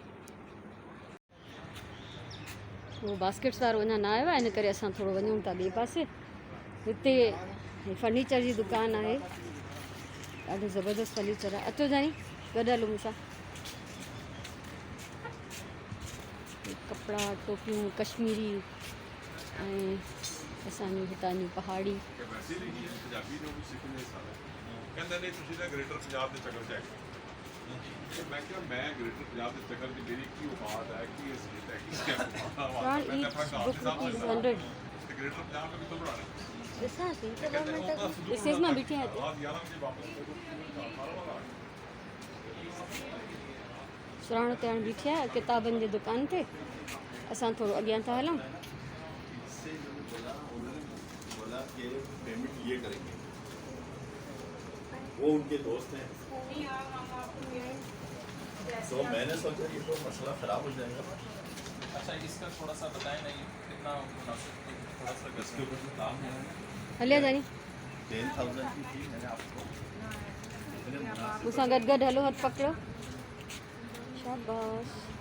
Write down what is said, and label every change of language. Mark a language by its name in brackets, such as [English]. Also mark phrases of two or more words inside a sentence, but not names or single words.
[Sindhi] उहो बास्केट्स वारो अञा न आयो आहे इन करे असां थोरो वञूं था ॿिए पासे हिते फर्नीचर जी दुकानु आहे ॾाढो ज़बरदस्त फर्नीचर आहे अचो जानी गॾु हलो मूंसां कपड़ा टोपियूं कश्मीरी ऐं असांजी हितां जी पहाड़ी [Punjabi] ਵੈਸੇ ਨਹੀਂ ਹੈ ਪੰਜਾਬੀ ਨੂੰ ਵੀ ਸਿੱਖਣੇ ਸਾਰਾ ਕਹਿੰਦੇ ਨੇ ਤੁਸੀਂ ਤਾਂ ਗ੍ਰੇਟਰ ਪੰਜਾਬ ਦੇ ਚੱਕਰ 'ਚ ਆਏ ਤੇ ਮੈਂ ਕਿਹਾ ਮੈਂ ਗ੍ਰੇਟਰ ਪੰਜਾਬ ਦੇ ਚੱਕਰ 'ਚ ਮੇਰੀ ਕੀ ਔਕਾਤ ਹੈ ਕਿ ਇਸ ਦੀ [English] Around each book rupees 100 [Punjabi] ਤੇ ਗ੍ਰੇਟਰ ਪੰਜਾਬ ਦਾ ਵੀ ਤੋਂ ਬਣਾ ਰਹੇ [Sindhi] ॾिसां थी त 2 मिंट ॾिसेसि मां बीठी आहियां हिते। [Punjabi] ਰਾਤ 11 ਵਜੇ ਵਾਪਸ [Sindhi] सुराणो ते हाणे बीठी आहियां किताबनि जी दुकान ते असां थोरो अॻियां था हलूं। [Hindi] इससे उन्होंने बोला कि पेमेंट ये करेंगे वो उनके दोस्त हैं तो मैंने सोचा ये तो मसला ख़राब हो जाएगा। अच्छा इसका थोड़ा सा बताएं ना ये कितना मुनासिब थोड़ा सा इसके ऊपर जो काम है [Sindhi] हलिया जानी [Hindi] 10,000 की थी मैंने आपको इतने मुनासिब [Sindhi] मूंसां गॾु गॾु हलो हथु पकड़ो शाबाश।